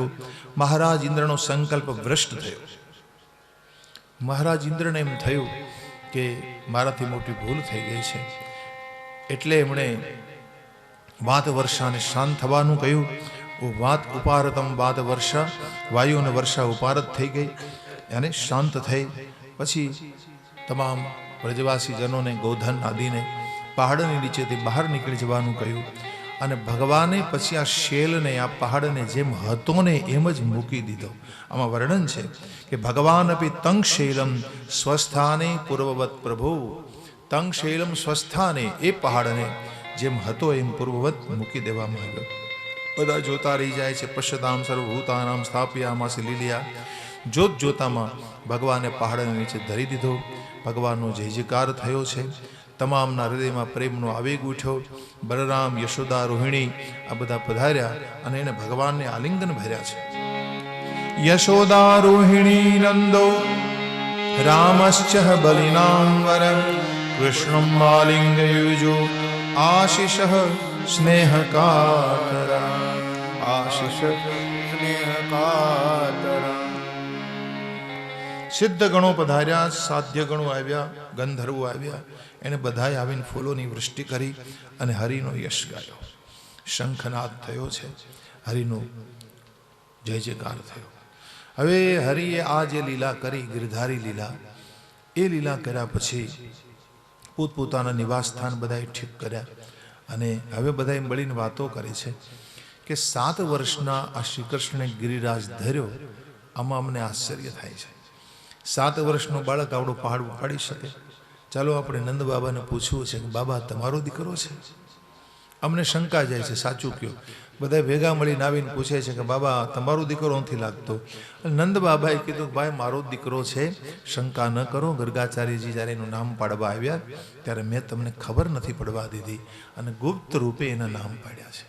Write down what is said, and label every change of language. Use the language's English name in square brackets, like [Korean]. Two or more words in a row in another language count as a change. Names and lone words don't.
[Gujarati] મહારાજ ઇંદ્રનો સંકલ્પ ભ્રષ્ટ થયો। મહારાજ ઇંદ્રને એમ થયું કિ મારાથી મોટી ભૂલ થઈ ગઈ હૈ, એટલે એમણે વાત વર્ષાને શાંત થવાનું કહ્યું। વો વાત ઉપારતમ વાત વર્ષા, વાયુ ને વર્ષા ઉપારત થઈ ગઈ યાની શાંત થઈ। પછી તમામ બ્રજવાસી જનો ને, ગોધન આદિ ને પહાડની નીચેથી બહાર નિકળી જવાનું કહ્યું અને ભગવાને પછી આ શેલને, આ પહાડને જેમ હતો ને એમ જ મૂકી દીધો। આમાં વર્ણન છે કિ ભગવાન [Sanskrit] अपि तं शैलम स्वस्थाने पूर्ववत प्रभु, तं शैलम स्वस्थाने [Gujarati] એ પહાડને જેમ હતો એમ પૂર્વવત મૂકી દેવામાં આવ્યો। બધા જોતા રહી જાએ છે। [Sanskrit] पश्यताम सर्वभूतानां स्थापयामास लीलिया। [Gujarati] જોત જોતામાં ભગવાને પહાડને નીચે ધરી દીધો। ભગવાનનો જય જયકાર થયો છે। તમામના હૃદયમાં પ્રેમનો આવેગ ઉઠ્યો। બલરામ, યશોદા, રોહિણી આ બધા પધાર્યા અને એને ભગવાનને આલિંગન ભર્યા છે। [Sanskrit] यशोदा रोहिणी नंदो रामश्च बलिनां वर, कृष्णं आलिंगयुजो आशिषः स्नेहकातरा, आशिष स्नेहकातरा। [Gujarati] સિદ્ધ ગણો પધાર્યા, સાધ્ય ગણો આવ્યા, ગંધર્વો આવ્યા। એને બધાએ આવીને ફૂલોની વૃષ્ટિ કરી અને હરિનો યશ ગાયો। શંખનાદ થયો છે, હરિનો જય જયકાર થયો। હવે હરિએ આ જે લીલા કરી, ગિરધારી લીલા, એ લીલા કર્યા પછી પોતપોતાના નિવાસ સ્થાન બધાએ ઠીક કર્યા અને હવે બધાએ મળીને વાતો કરે છે કિ 7 વર્ષના આ શ્રીકૃષ્ણે ગિરિરાજ ધર્યો। આમાં અમને આશ્ચર્ય થાય છે। 7 વર્ષનો બાળક આવડો પહાડ ઉપાડી શકે? ચાલો અપને નંદ બાબા ને પૂછવું છે કે બાબા તમારો દીકરો છે? અમને શંકા જાય છે, સાચું કયો? બધા ભેગા મળીને આવીને પૂછે છે કે બાબા તમારો દીકરો નથી લાગતો? નંદ બાબાએ કીધું ભાઈ મારો દીકરો છે, શંકા ન કરો। ગર્ગાચાર્યજી જ્યારે એનું નામ પાડવા આવ્યા ત્યારે મેં તમને ખબર નથી પડવા દીધી અને ગુપ્ત રૂપે એના નામ પાડ્યા છે।